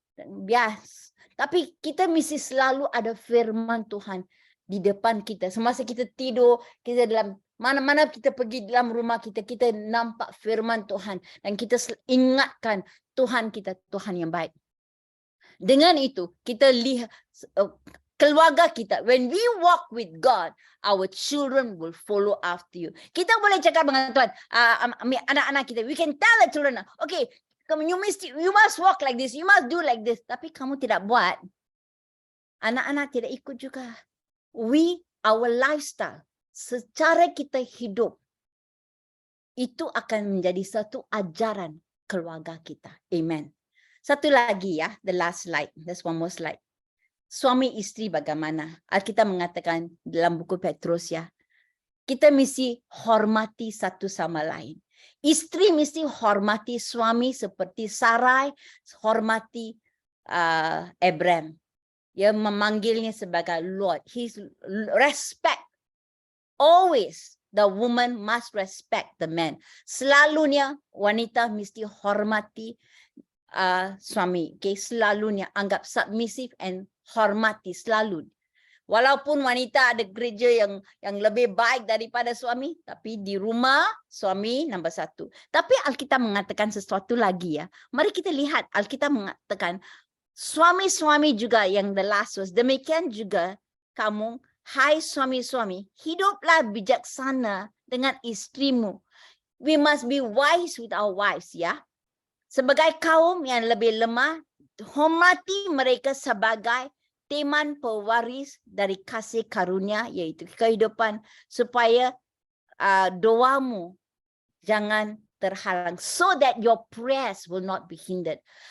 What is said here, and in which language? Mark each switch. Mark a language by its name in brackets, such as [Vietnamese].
[Malay] Bias. Tapi kita mesti selalu ada firman Tuhan di depan kita. Semasa kita tidur, kita dalam mana-mana kita pergi dalam rumah kita, kita nampak firman Tuhan. Dan kita ingatkan Tuhan kita, Tuhan yang baik. Dengan itu, kita lihat keluarga kita. [English] When we walk with God, our children will follow after you. [Malay] Kita boleh cakap dengan Tuhan, anak-anak kita. [English] We can tell the children, okay, you must walk like this, you must do like this. [Malay] Tapi kamu tidak buat. Anak-anak tidak ikut juga. [English] Our lifestyle, [Malay] secara kita hidup, itu akan menjadi satu ajaran keluarga kita. Amen. Satu lagi ya, [English] the last slide. There's one more slide. [Malay] Suami istri bagaimana? Alkitab mengatakan dalam buku Petrus ya, kita mesti hormati satu sama lain. Istri mesti hormati suami seperti Sarai hormati Abraham. Dia memanggilnya sebagai Lord. [English] His respect. Always the woman must respect the man. [Malay] Selalunya wanita mesti hormati suami. Okay? Selalunya anggap [English] submissive and [Malay] hormati selalu. Walaupun wanita ada gereja yang lebih baik daripada suami, tapi di rumah suami nombor satu. Tapi Alkitab mengatakan sesuatu lagi ya. Mari kita lihat Alkitab mengatakan suami-suami juga yang [English] the last was. [Malay] Demikian juga kamu, hai suami-suami, hiduplah bijaksana dengan istrimu. [English] We must be wise with our wives ya. [Malay] Sebagai kaum yang lebih lemah, hormati mereka sebagai teman pewaris dari kasih karunia, yaitu kehidupan, supaya doamu jangan terhalang, [English] so that your prayers will not be hindered.